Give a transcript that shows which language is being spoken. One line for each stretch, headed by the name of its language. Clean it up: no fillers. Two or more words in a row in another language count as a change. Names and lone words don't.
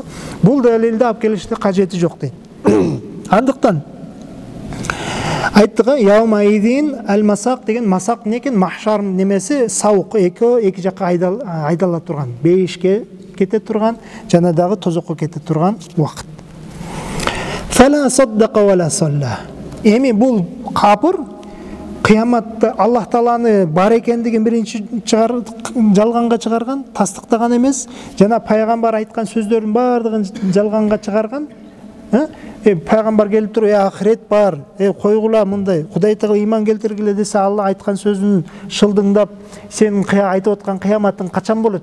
Kyrgyz: Бул далилди алып келиште кажети жок дейт. Андыктан айттык,
Arabic: يومئذ المساق
Kyrgyz: деген масак не экен? Махшар немеси саук, эки жакка айдала турган, бейишке кете турган, жана дагы тозокко кете турган убакыт.
Arabic: فلا صدق ولا صلى.
Kyrgyz: Эми бул капыр кыяматта Аллах Тааланы бар экендигин биринчи жалганга чыгарган, тастыктаган эмес, жана пайгамбар айткан сөздөрдүн баардыгын жалганга чыгарган. Пайгамбар келип туруп, ахирет бар, койгула мындай, Кудай Таала ыйман келтиргиле десе, Алла айткан сөзүн шылдыңдап, сенин айтып аткан кыяматың качан болот?